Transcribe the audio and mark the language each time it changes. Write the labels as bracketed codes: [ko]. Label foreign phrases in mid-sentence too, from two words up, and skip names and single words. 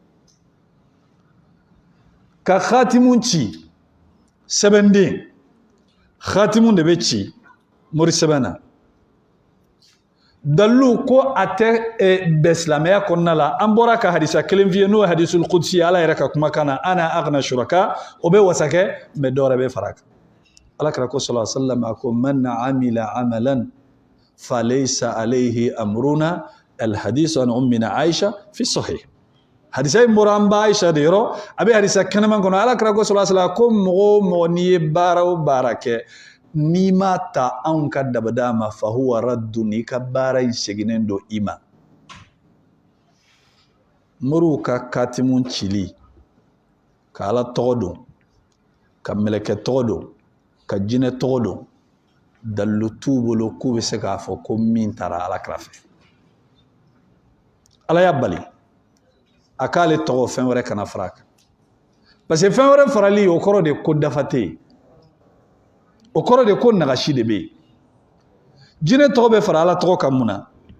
[bm] ka khatimu ci sɛbɛnden khatimu de bɛ ci mori sɛbɛn na dalilu ko a tɛ bɛn silamɛya kɔnɔna la an bɔra ka hadisa kelen f'i ye n'o ye [ar] الحديث القدسي [bm] ala yɛrɛ ka kumakan na [ar] أنا أغنى الشركاء [bm] o bɛ wasakɛ mais dɔ wɛrɛ bɛ fara a kan ala kɛra ko [ar] صلى الله عليه وسلم [bm] a ko [ar] من عمل عملا فليس عليه أمرنا الحديث عن أمنا عائشة في صحيح [bm] hadisa in bɔra an ba aisha de yɔrɔ a bɛ hadisa kɛnɛman kɔnɔ ala kɛra ko [ar] صلى الله عليه وسلم [bm] ko mɔgɔ o mɔgɔ n'i ye baara o baara kɛ n'i ma ta anw ka dabada ma [ar] فهو رد [bm] i ka baara in seginnen don i ma moriw ka katimu cili ka ala tɔgɔ don ka mɛlɛkɛ tɔgɔ don ka jinɛ tɔgɔ don dalilu t'u bolo k'u bɛ se k'a fɔ ko min taara ala kira fɛ ala y'a bali a k'ale tɔgɔ fɛn wɛrɛ kana fara a kan [fr] parce que [bm] fɛn wɛrɛ farali o kɔrɔ de ko dafa tɛ yen o kɔrɔ de ko nagasi de bɛ yen jinɛ tɔgɔ bɛ fara ala tɔgɔ kan mun na